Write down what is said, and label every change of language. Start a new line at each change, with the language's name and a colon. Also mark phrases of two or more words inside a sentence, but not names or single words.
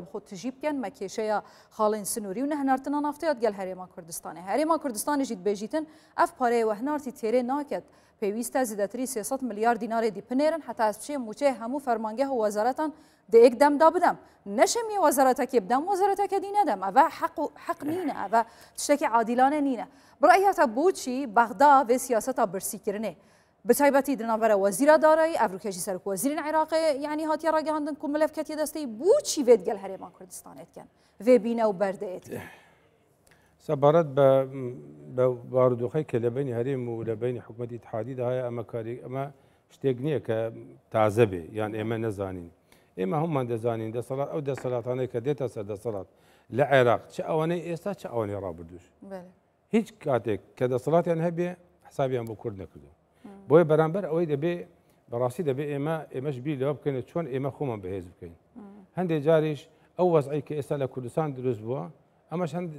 Kurdish: بخۆ تژی بکەن مەکێشەیە خاڵین سنووری و نەهنارتنە نافتەیەت گەل هەرێما کوردستانێ هەرێما کوردستانیژیت بێژیتن ئەف پارەیە وەهنارتی تێرێ ناکەت پێویستە زیاتری 300 ملیار دینارێ دی پنێرن حتا ئەس بچێ موچەیە هەموو فەرمانگە و وەزارەتان دەیەک دەمدا بدەم نەشەمی وەزارەتەکێ بدەم وەزارەتەکە دی نەدەم ئەڤە حەق نینە ئەڤە تشتێکی عادیلانە نینە بڕایەتە بۆچی بەغدا vê siyaseta birsîkirinê bi taybetî di navbera wezîra darayî evrûkejî serok wezîrên Iraqê yanî hatiye ragihandin ku milev ketiye destê bûçî vê digel herêma Kurdistanê dikin vê bîne û berdeyê dikin
Central Kurdish: سەبارەت بە بارودۆخەی کە لە بینی هەرێم و لە بینی حکوومەتی اتحادی دا هەیە ئەمە شتێک نییە کە تازە بێ یان ئێمە نەزانین ئێمە هەمومان دەزانین دەسەڵات ئەو دەسەڵاتانەی کە دێتە سەر دەسەڵات لە عێراق چه ئەوانەی ئێستا چه ئەوانەی ڕابردوش هیچ کاتێک کە دەسەڵاتیان هەبێ حسابیان بۆ کورد نەکردو بۆیە بەرامبەر ئەوەی دەبێ بەڕاستی دەبێ ئێمەش بیر لەوە بکەین چۆن ئێمە خۆمان بەهێز بکەین هەندێک جاریش ئەو وەزعی کە ئێستا لە کوردستان دروست بووە ئەمەش